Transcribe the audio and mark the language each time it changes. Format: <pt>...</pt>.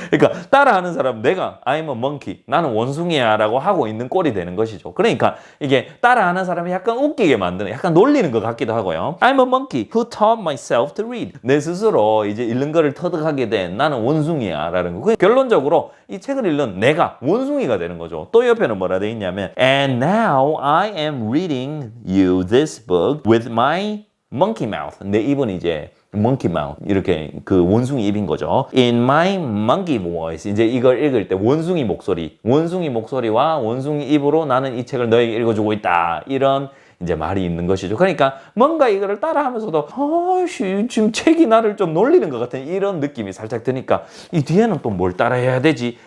<ko>그러니까 따라하는 사람, 내가</ko> <en>I'm a monkey,</en> <ko>나는 원숭이야 라고 하고 있는 꼴이 되는 것이죠. 그러니까 이게 따라하는 사람이 약간 웃기게 만드는, 약간 놀리는 것 같기도 하고요.</ko> <en>I'm a monkey who taught myself to read.</en> <ko>내 스스로 이제 읽는 거를 터득하게 된 나는 원숭이야 라는 거. 결론적으로 이 책을 읽는 내가 원숭이가 되는 거죠. 또 옆에는 뭐라 돼 있냐면</ko> <en>And now I am reading you this book with my monkey mouth.</en> <ko>내 입은 이제</ko> <en>monkey mouth.</en> <ko>이렇게 그 원숭이 입인 거죠.</ko> <en>In my monkey voice.</en> <ko>이제 이걸 읽을 때 원숭이 목소리. 원숭이 목소리와 원숭이 입으로 나는 이 책을 너에게 읽어주고 있다. 이런 이제 말이 있는 것이죠. 그러니까 뭔가 이거를 따라하면서도 아씨 지금 책이 나를 좀 놀리는 것 같은 이런 느낌이 살짝 드니까 이 뒤에는 또 뭘 따라해야 되지?</ko>